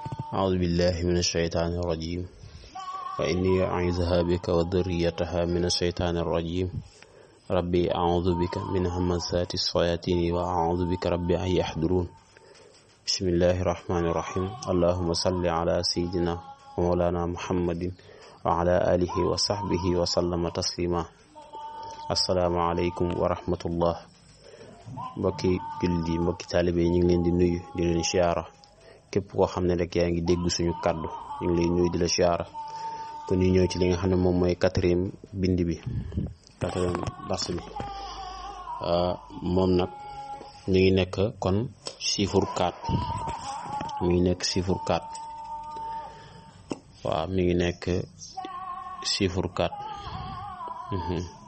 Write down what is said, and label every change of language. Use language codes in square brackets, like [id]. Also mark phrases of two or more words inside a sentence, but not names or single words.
[ar] أعوذ بالله من الشيطان الرجيم وإني أعيذها بك وذريتها من الشيطان الرجيم ربي أعوذ بك من همزات الشياطين وأعوذ بك ربي أن يحضرون بسم الله الرحمن الرحيم اللهم صل على سيدنا ومولانا محمد وعلى آله وصحبه وسلم تسليما السلام عليكم ورحمة الله [wo] mbokki jullit yi mbokki taalibe yi ñu ngi leen di nuyu di leen siyaara képp koo xam ne rek yaa ngi dégg suñu kàddu ñu ngi lay nuyu di la siyaara kon ñu ñëw ci li nga xam ne moom mooy quatrième bind bi quatrième dars bi moom nag ñu ngi nekk kon chiffre 4 mi ngi nekk chiffre 4 waaw mi ngi nekk chiffre 4